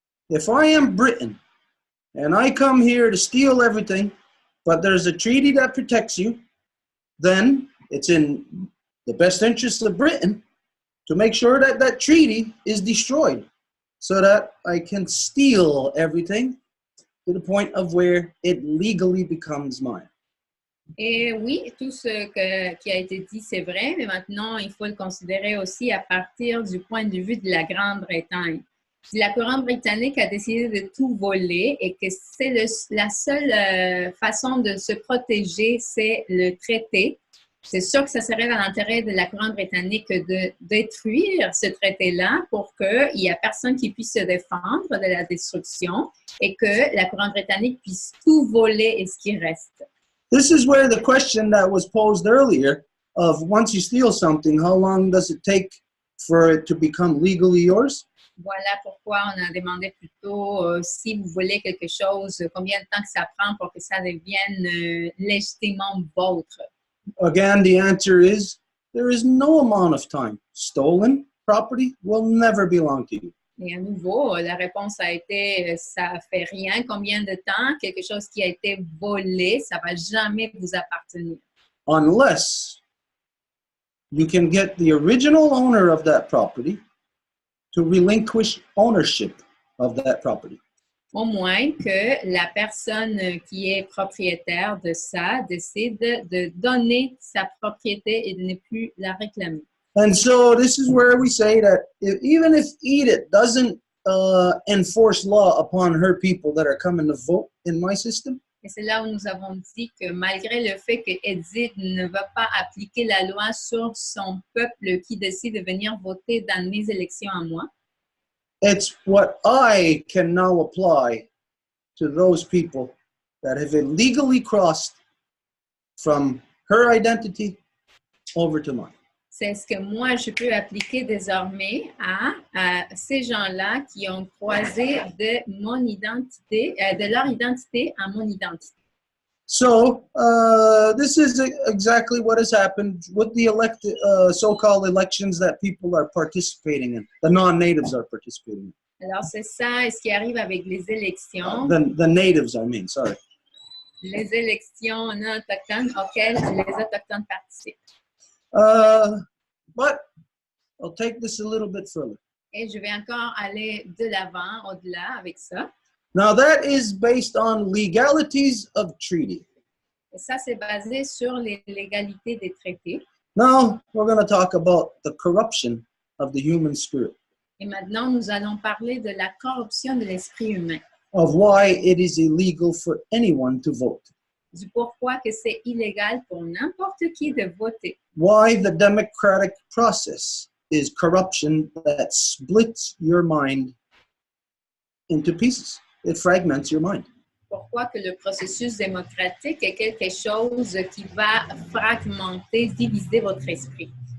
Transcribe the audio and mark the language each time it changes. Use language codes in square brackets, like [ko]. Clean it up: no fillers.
[en] If I am Britain and I come here to steal everything, but there's a treaty that protects you, then it's in the best interest of Britain to make sure that that treaty is destroyed so that I can steal everything to the point of where it legally becomes mine. [fr] Et oui, tout ce qui a été dit, c'est vrai, mais maintenant, il faut le considérer aussi à partir du point de vue de la Grande-Bretagne. Si la couronne britannique a décidé de tout voler et que c'est la seule façon de se protéger, c'est le traité, c'est sûr que ça serait dans l'intérêt de la couronne britannique de détruire ce traité-là pour qu'il n'y ait personne qui puisse se défendre de la destruction et que la couronne britannique puisse tout voler et ce qui reste. [en] This is where the question that was posed earlier of once you steal something, how long does it take for it to become legally yours? [fr] Voilà pourquoi on a demandé plutôt si vous voulez quelque chose, combien de temps que ça prend pour que ça devienne légitimement vôtre. [en] Again, the answer is there is no amount of time. Stolen property will never belong to you. [fr] Et à nouveau, la réponse a été ça fait rien. Combien de temps? Quelque chose qui a été volé, ça va jamais vous appartenir. [en] Unless you can get the original owner of that property to relinquish ownership of that property. [fr] Au moins que la personne qui est propriétaire de ça décide de donner sa propriété et de ne plus la réclamer. [en] And so this is where we say that even if Edith doesn't enforce law upon her people that are coming to vote in my system, [fr] et c'est là où nous avons dit que malgré le fait que Edith ne va pas appliquer la loi sur son peuple qui décide de venir voter dans mes élections à moi, [en] it's what I can now apply to those people that have illegally crossed from her identity over to mine. [fr] C'est ce que moi, je peux appliquer désormais à ces gens-là qui ont croisé de mon identité, de leur identité à mon identité. [en] So this is exactly what has happened with the so-called elections that people are participating in. The non-natives are participating in. [fr] Alors, c'est ça, ce qui arrive avec les élections. [en] The natives, I mean, sorry. [fr] Les élections non autochtones auxquelles les autochtones participent. [en] But I'll take this a little bit further. [fr] Et je vais encore aller de l'avant, au-delà avec ça. [en] Now that is based on legalities of treaty. [fr] Et ça, c'est basé sur les légalités des traités. [en] Now we're going to talk about the corruption of the human spirit. [fr] Et maintenant, nous allons parler de la corruption de l'esprit humain. [en] Of why it is illegal for anyone to vote. [fr] Du pourquoi que c'est illégal pour n'importe qui de voter. [en] Why the democratic process is corruption that splits your mind into pieces. It fragments your mind. [fr] pourquoi que le processus démocratique est quelque chose qui va fragmenter, diviser votre esprit.